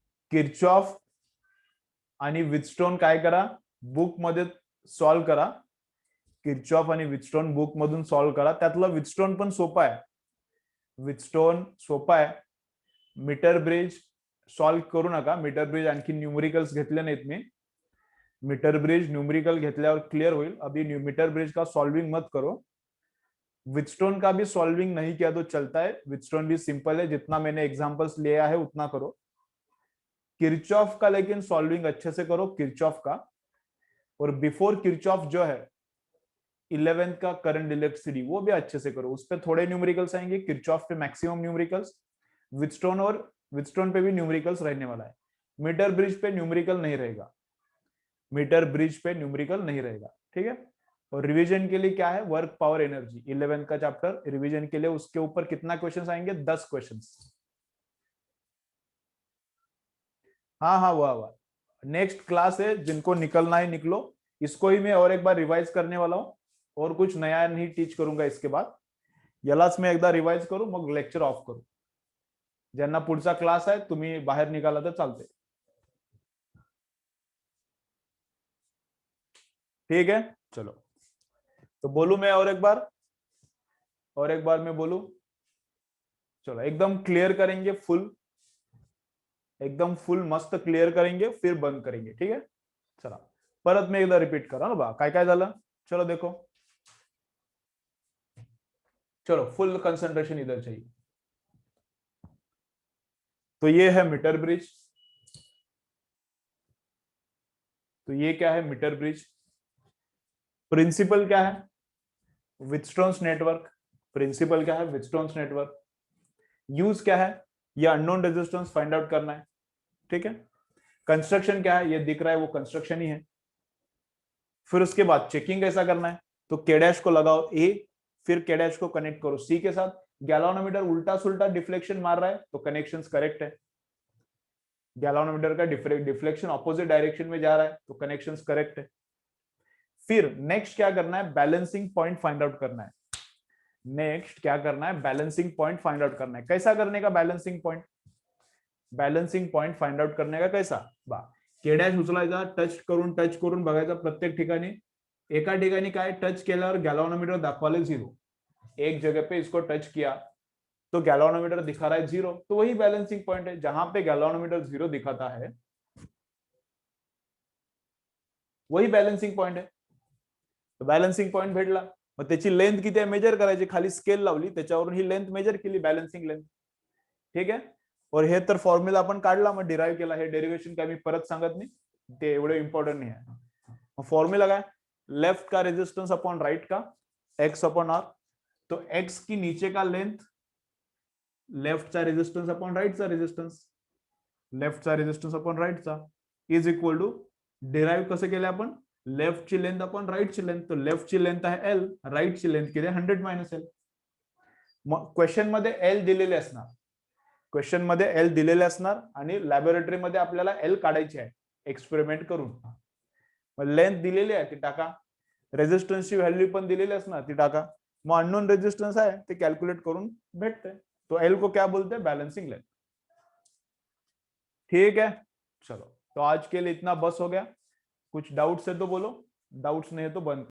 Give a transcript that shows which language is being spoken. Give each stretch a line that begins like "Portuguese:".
Marathi: Kirchhoff आणि विथस्टोन काय करा, बुक मध्ये सॉल्व्ह करा. किर्चॉफ आणि विथस्टोन बुक मधून सॉल्व्ह करा. त्यातलं विथस्टोन पण सोपं आहे. विथस्टोन सोपं आहे. मीटर ब्रिज सॉल्व्ह करू नका. मीटर ब्रिज आणखी न्यूमेरिकल्स घेतले नाहीत मी. मीटर ब्रिज न्यूमेरिकल घेतल्यावर क्लियर होईल.
Hindi: अभी मीटर ब्रिज का सॉल्विंग मत करो. विथस्टोन का भी सॉल्विंग नहीं किया तो चलता है. विथस्टोन भी सिंपल है, जितना मैंने एग्जांपल्स लिया है उतना करो. किरचॉफ का लेकिन सॉल्विंग अच्छे से करो, किरचॉफ का. और बिफोर किरचॉफ जो है 11th का करंट इलेक्ट्रिसिटी, वो भी अच्छे से करो. उस पर थोड़े न्यूमेरिकल्स आएंगे, किरचॉफ पे मैक्सिमम न्यूमेरिकल्स. विथस्टोन पे भी न्यूमेरिकल्स रहने वाला है. मीटर ब्रिज पे न्यूमेरिकल नहीं रहेगा. मीटर ब्रिज पे न्यूमेरिकल नहीं रहेगा. ठीक है. और रिवीजन के लिए क्या है? वर्क पावर एनर्जी, 11th का चैप्टर रिवीजन के लिए. उसके ऊपर कितना क्वेश्चंस आएंगे? 10 क्वेश्चंस. हाँ हाँ, वाह. नेक्स्ट क्लास है, जिनको निकलना है निकलो. इसको ही मैं और एक बार रिवाइज करने वाला हूँ. और कुछ नया नहीं टीच करूंगा इसके बाद.
Marathi: यालाच मी एकदा रिवाइज करू, मग लेक्चर ऑफ करू. ज्यांना पुढचा क्लास आहे तुम्ही बाहेर निघाला तर चालते.
Hindi: ठीक है, चलो. तो बोलू मैं और एक बार, मैं बोलू. चलो, एकदम क्लियर करेंगे, फुल. एकदम फुल मस्त क्लियर करेंगे, फिर बंद करेंगे. ठीक है.
Marathi: चला, परत मी एकदा रिपीट करा ना बा, काय काय झालं.
Hindi: चलो देखो. चलो, फुल कंसंट्रेशन इधर चाहिए. तो ये है मीटर ब्रिज. तो ये क्या है? Metre bridge. प्रिंसिपल क्या है? विथस्टोन्स नेटवर्क. प्रिंसिपल क्या है? विथस्टोन्स नेटवर्क. यूज क्या है? ये अननोन रेजिस्टेंस फाइंड आउट करना है. ठीक है. कंस्ट्रक्शन क्या है? ये दिख रहा है, वो कंस्ट्रक्शन ही है. फिर उसके बाद चेकिंग कैसा करना है? तो के डैश को लगाओ ए, फिर के डैश को कनेक्ट करो सी के साथ. गैल्वानोमीटर उल्टा सुल्टा डिफ्लेक्शन मार रहा है तो कनेक्शंस करेक्ट है. गैल्वानोमीटर का डिफ्लेक्शन ऑपोजिट डायरेक्शन में जा रहा है तो कनेक्शंस करेक्ट है. फिर नेक्स्ट क्या करना है? बैलेंसिंग पॉइंट फाइंड आउट करना है. नेक्स्ट क्या करना है? बैलेंसिंग पॉइंट फाइंड आउट करना है. कैसा करने का balancing point? Balancing point find out करने का कैसा बा,
Marathi: के डॅश उचलायचा, टच करून बघायचा प्रत्येक ठिकाणी. एका ठिकाणी काय, टच केल्यावर गॅल्वानोमीटर दाखवाले 0.
Hindi: एक जगह पे इसको टच किया तो गैल्वानोमीटर दिखा रहा है 0, तो वही बैलेंसिंग पॉइंट है. जहां पे गैल्वानोमीटर 0 दिखाता है वही बैलेंसिंग पॉइंट है.
Marathi: तो बैलेंसिंग पॉइंट भेटला. मग त्याची लेंथ किती आहे मेजर करायची. खाली स्केल लावली, त्याच्यावरून ही लेंथ मेजर केली, बैलेंसिंग लेंथ. ठीक आहे. और हे तर फॉर्म्युला आपण काढला, मग डिराईव्ह केला. हे डेरिवेशन काय मी परत सांगत नाही, ते एवढे इंपॉर्टंट नहीं है. फॉर्मूला काय?
Hindi: लेफ्ट का रेजिस्टेंस अपॉन राइट का, एक्स अपॉन आर. तो एक्स की नीचे का length,
Marathi: लेफ्टचा resistance upon राईटचा resistance, लेफ्टचा resistance upon राईटचा is equal to, derive कसं केलं आपण? लेफ्टची लेंथ अपॉन राईटची लेंथ. तो लेफ्टची लेंथ आहे एल, राईटची लेंथ किती? 100 मायनस एल. मग क्वेश्चन मध्ये एल दिलेले असणार. क्वेश्चन मध्ये एल दिलेले असणार आणि लॅबोरेटरी मध्ये आपल्याला एल काढायची आहे एक्सपेरिमेंट करून. मग लेंथ दिलेली आहे ती टाका, रेजिस्टन्सची व्हॅल्यू पण दिलेली असणार ती टाका. मग अननोन रेजिस्टन्स आहे ते कॅल्क्युलेट करून भेटते.
Hindi: तो एल को क्या बोलते हैं? Balancing length. ठीक है. चलो, तो आज के लिए इतना बस हो गया. कुछ डाउट्स है तो बोलो, डाउट्स नहीं है तो बंद.